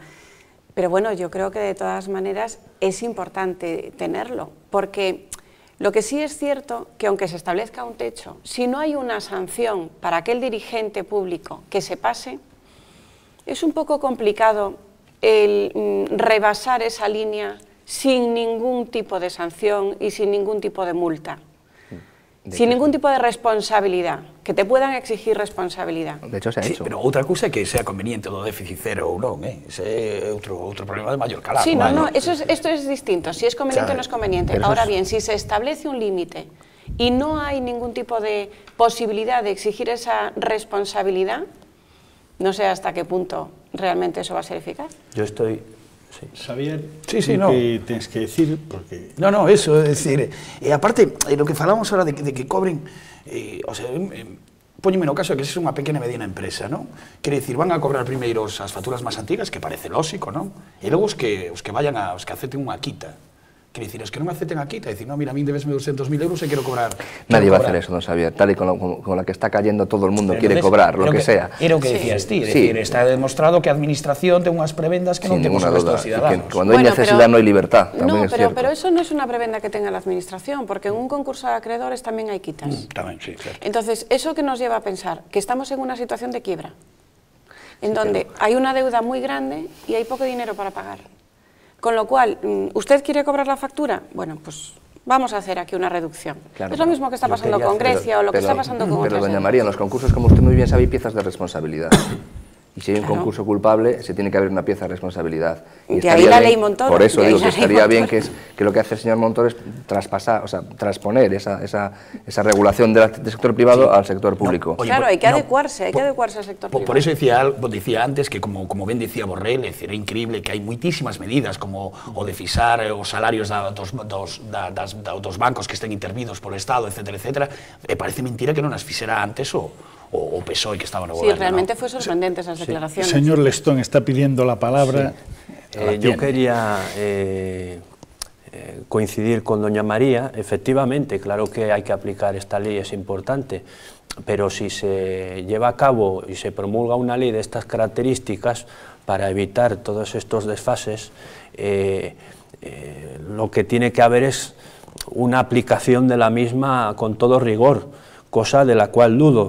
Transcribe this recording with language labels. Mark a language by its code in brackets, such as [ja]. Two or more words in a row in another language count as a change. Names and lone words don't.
[es] Pero bueno, yo creo que de todas maneras es importante tenerlo, porque lo que sí es cierto que aunque se establezca un techo, si no hay una sanción para aquel dirigente público que se pase, es un poco complicado el rebasar esa línea sin ningún tipo de sanción y sin ningún tipo de multa. Sin ningún tipo de responsabilidad, que te puedan exigir responsabilidad. De hecho, se ha hecho. [gl] Pero outra cousa é que sea conveniente do déficit cero ou non, ese é outro problema de maior calado. [es] Sí, no, esto es distinto, si es conveniente o no es conveniente. Ahora bien, si se establece un límite y no hay ningún tipo de posibilidad de exigir esa responsabilidad, no sé hasta qué punto realmente eso va a ser eficaz. Yo estoy... Sí. Xavier, no. [gl] que tens que decir? Porque... No, eso, é dicir, aparte, lo que falamos ahora de que cobren, o sea, póñeme no caso de que se é unha pequena e mediana empresa, non? Quere dicir, van a cobrar primeiro as facturas máis antigas, que parece lógico, non? E logo os que acepten unha quita. Quer dicir, os que non acepten a quita, dicir, no, mira, a mí debesme 200.000 euros e quero cobrar. [es] Nadie va a hacer eso, don Xavier, tal y con la que está cayendo todo el mundo quiere cobrar, lo que sea. [gl] Era o que decías ti, decir, está demostrado que a administración ten unhas prebendas que non temos o resto dos ciudadanos. [es] Cuando hay necesidad no hay libertad, también es cierto. Pero eso no es una prebenda que tenga la administración, porque en un concurso de acreedores también hay quitas. También, sí, cierto. Entonces, eso que nos lleva a pensar que estamos en una situación de quiebra, en donde hay una deuda muy grande y hay poco dinero para pagar. Con lo cual, ¿usted quiere cobrar la factura? Bueno, pues vamos a hacer aquí una reducción. Claro, es lo mismo que está pasando con Grecia o lo que está pasando con otras. Pero, doña María, en los concursos, como usted muy bien sabe, hay piezas de responsabilidad. Y si hay un concurso culpable, se tiene que haber una pieza de responsabilidad. Y de ahí la ley Montoro. Por eso digo que estaría bien que lo que hace el señor Montoro es traspasar, o sea, transponer esa regulación del sector privado al sector público. Oye, claro, hay que adecuarse al sector privado. Por eso [gl] decía antes que, como ben decía Borrell, era increíble que hai moitísimas medidas, como o de fixar os salarios dos bancos que estén intervidos polo Estado, etcétera, e parece mentira que non as fixera antes o PSOE que estaba no goberno. [es] Sí, realmente fue sorprendente esas declaraciones. El señor Lestón está pidiendo la palabra. Sí. Yo quería coincidir con doña María. Efectivamente, claro que hay que aplicar esta ley, es importante, pero si se lleva a cabo y se promulga una ley de estas características para evitar todos estos desfases, lo que tiene que haber es una aplicación de la misma con todo rigor, cosa de la cual dudo.